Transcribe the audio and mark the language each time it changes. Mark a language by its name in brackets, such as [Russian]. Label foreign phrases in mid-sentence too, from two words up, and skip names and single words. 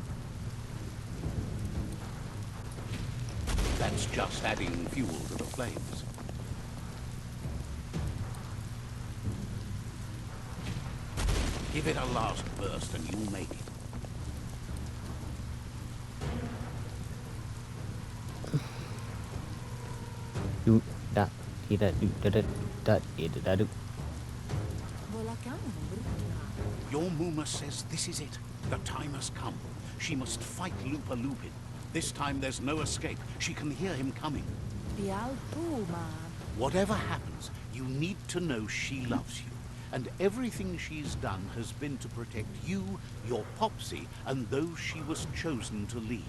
[English] That's just adding fuel to the flames. Give it a last burst and you'll make it. Do da dee da do da da da dee da da do. Volacamo brutta. Your Muma says this is it. The time has come. She must fight Lupa Lupin. This time there's no escape. She can hear him coming. Pial puma. Whatever happens, you need to know she loves you. And everything she's done has been to protect you, your Popsy, and those she was chosen to lead.